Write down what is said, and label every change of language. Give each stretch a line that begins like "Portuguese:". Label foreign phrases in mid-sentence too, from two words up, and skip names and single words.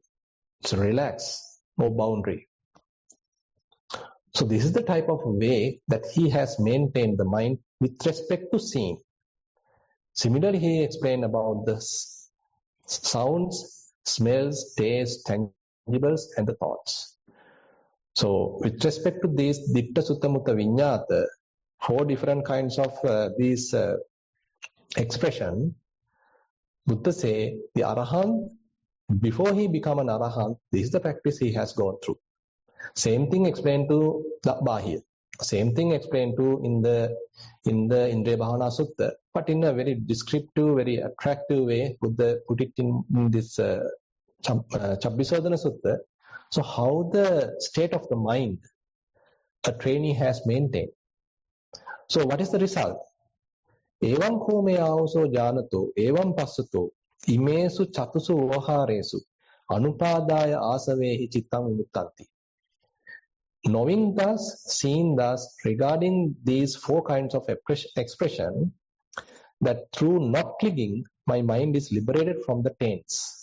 English: It's relaxed, no boundary. So this is the type of way that he has maintained the mind with respect to seeing. Similarly, he explained about the sounds, smells, tastes, tangibles, and the thoughts. So with respect to these
Pali: ditta sutta mutta viññāta,
English: 4 different kinds of these expression, Buddha say the arahant, before he become an arahant, this is the practice he has gone through. Same thing explained to the Bahir. Same thing explained to in the Indriya Bhavana Sutta, but in a very descriptive, very attractive way. Buddha put it in this Chabbisodana Sutta. So how the state of the mind a trainee has maintained. So what is the result?
Pali: Evam kome aoso janato, evam passato, imesu chatusu vaharesu, anupadaya asavehi chittam vimuttanti.
English: Knowing thus, seeing thus, regarding these four kinds of expression, that through not clinging, my mind is liberated from the taints.